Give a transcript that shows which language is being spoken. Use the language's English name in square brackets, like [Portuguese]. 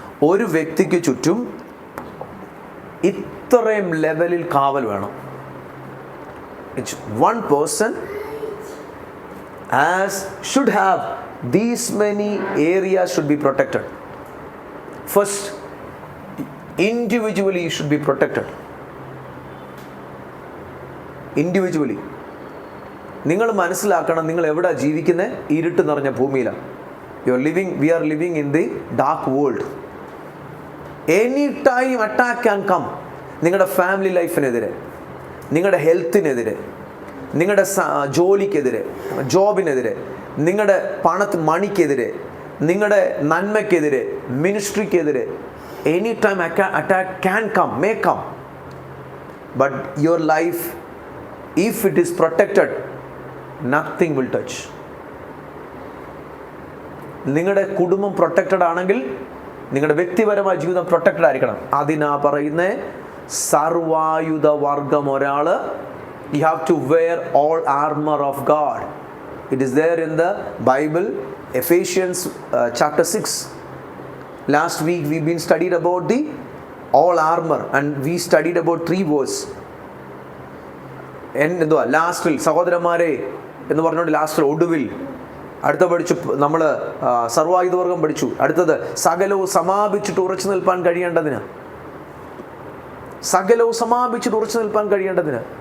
[Malayalam] ഒരു വ്യക്തിക്ക് ചുറ്റും ഇത്രയും ലെവലിൽ കാവൽ വേണം. [English] One person should have these many areas should be protected. First, individually you should be protected. Individually. [Malayalam] നിങ്ങൾ മനസ്സിലാക്കണം, നിങ്ങൾ എവിടെ ജീവിക്കുന്നത്? ഇരുട്ട് നിറഞ്ഞ ഭൂമിയിലാണ്. [English] we are living in the dark world. Any time attack can come. [Malayalam] നിങ്ങളുടെ ഫാമിലി ലൈഫിനെതിരെ, നിങ്ങളുടെ ഹെൽത്തിനെതിരെ, നിങ്ങളുടെ ജോലിക്കെതിരെ, ജോബിനെതിരെ, നിങ്ങളുടെ മണിക്കെതിരെ, നിങ്ങളുടെ നന്മയ്ക്കെതിരെ, മിനിസ്ട്രിക്കെതിരെ, [English] Any time attack can come, may come. But your life, if it is protected, nothing will touch. [Malayalam] നിങ്ങളുടെ കുടുംബം പ്രൊട്ടക്റ്റഡ് ആണെങ്കിൽ നിങ്ങളുടെ വ്യക്തിപരമായ ജീവിതം പ്രൊട്ടക്റ്റഡ് ആയിരിക്കണം. അതിനാ പറയുന്നേ, സർവായുധ വർഗം ഒരാൾ, [English] you have to wear all armor of God. It is there in the Bible, Ephesians chapter 6. Last week we've been studied about the all armor and we studied about 3 verses. [Malayalam] എന്തുവാ ലാസ്റ്റിൽ സഹോദരന്മാരെ എന്ന് പറഞ്ഞുകൊണ്ട് ലാസ്റ്റിൽ ഒടുവിൽ അടുത്ത പഠിച്ചു നമ്മൾ സർവായുധവർഗം പഠിച്ചു. അടുത്തത് സകലവും സമാപിച്ചിട്ട് ഉറച്ചു നിൽപ്പാൻ കഴിയേണ്ടതിന്. സകലവും സമാപിച്ചിട്ട് ഉറച്ചു നിൽപ്പാൻ കഴിയേണ്ടതിന്.